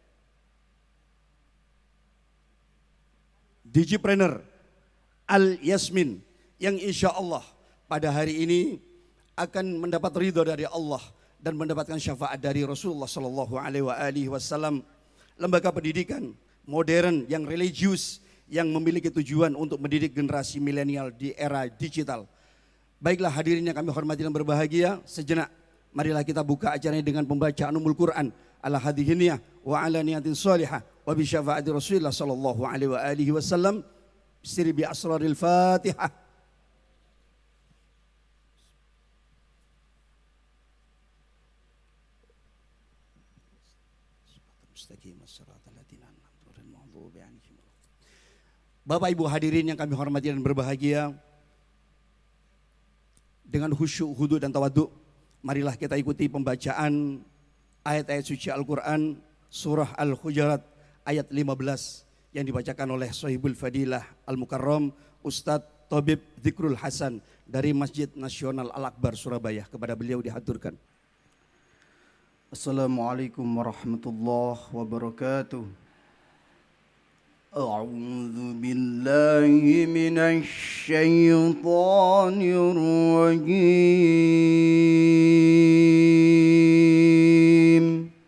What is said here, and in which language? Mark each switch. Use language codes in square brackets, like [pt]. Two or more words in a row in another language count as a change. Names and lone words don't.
[id] Digipreneur Al-Yasmin, yang insya Allah pada hari ini akan mendapat ridho dari Allah dan mendapatkan syafaat dari Rasulullah [ar] صلى الله عليه وسلم. [id] Lembaga pendidikan modern yang religius yang memiliki tujuan untuk mendidik generasi milenial di era digital. Baiklah hadirin yang kami hormati dan berbahagia, sejenak marilah kita buka acaranya dengan pembacaan Ummul Quran [ar] على هذه النية وعلى نية صالحة وبشفاعة رسول الله صلى الله عليه وسلم سر بأسرار الفاتحة. [id] Bapak Ibu hadirin yang kami hormati dan berbahagia, dengan khusyuk, khudu dan tawadhu, marilah kita ikuti pembacaan ayat-ayat suci Al-Quran surah Al-Hujurat ayat 15 yang dibacakan oleh [ar] صاحب الفضيلة المكرم [id] Ustadz Thabib Dzikrul Hasan dari Masjid Nasional Al-Akbar Surabaya. Kepada beliau dihaturkan. [ar] السلام عليكم ورحمة الله وبركاته. أعوذ بالله من الشيطان الرجيم.